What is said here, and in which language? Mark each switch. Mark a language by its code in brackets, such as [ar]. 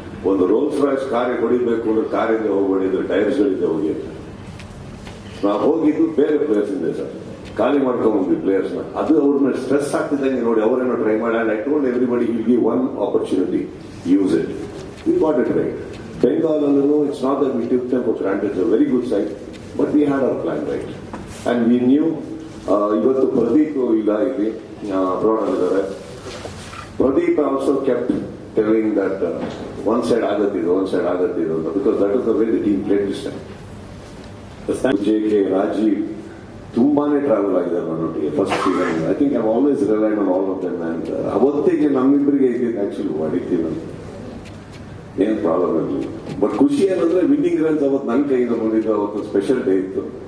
[kn] ಒಂದು rolls Royce car ಹೊಡಿಬೇಕು ಅಂದ್ರೆ ಕಾರಿಂದ ಹೋಗ್ಬಿಡಿದ್ರೆ ಟೈರ್ಸ್ಗಳಿಂದ ಹೋಗಿ. ನಾವು ಹೋಗಿದ್ದು ಬೇರೆ ಪ್ಲೇಯರ್ಸ್ ಇದೆ ಸರ್, ಖಾಲಿ ಮಾಡ್ಕೊಂಡ್ಬಂದ್ವಿ ಪ್ಲೇಯರ್ಸ್ನ. ಅದು ಅವ್ರನ್ನ ಸ್ಟ್ರೆಸ್ ಆಗ್ತಿದ್ದಂಗೆ ನೋಡಿ ಅವರೇನೋ ಟ್ರೈ ಮಾಡಿ. [en] I told everybody will give one opportunity. use it. We got it right. Bengal, it's not that we took them for granted. It's a very good side, but we had our plan right. And we knew, [kn] ಇವತ್ತು ಪ್ರದೀಪ್ ಇಲ್ಲ ಇಲ್ಲಿ broad ಇದ್ದಾರೆ. [en] Pradeep also kept telling that one side [kn] ಆಗತ್ತಿದ್ದು ಅಂತ, [en] because that is the way the team played this time. [kn] JK, Rajiv ತುಂಬಾನೇ travel ಆಗಿದ್ದಾರೆ ನನ್ನೊಟ್ಟಿಗೆ first season. [en] I think I always relied on all of them. [kn] And ಅವತ್ತಿಗೆ ನಮ್ಮಿಬ್ಬರಿಗೆ ಇದ್ದಿದ್ದು actually ಹೊಡಿತೀವಿ, ಏನ್ problem ಇರಲಿಲ್ಲ. But ಖುಷಿ ಏನಂದ್ರೆ winning runs ಅವತ್ತು ನನ್ನ ಕೈಯಿಂದ ಬಂದಿದ್ದು ಅವತ್ತು ಸ್ಪೆಷಲ್ ಡೇ ಇತ್ತು.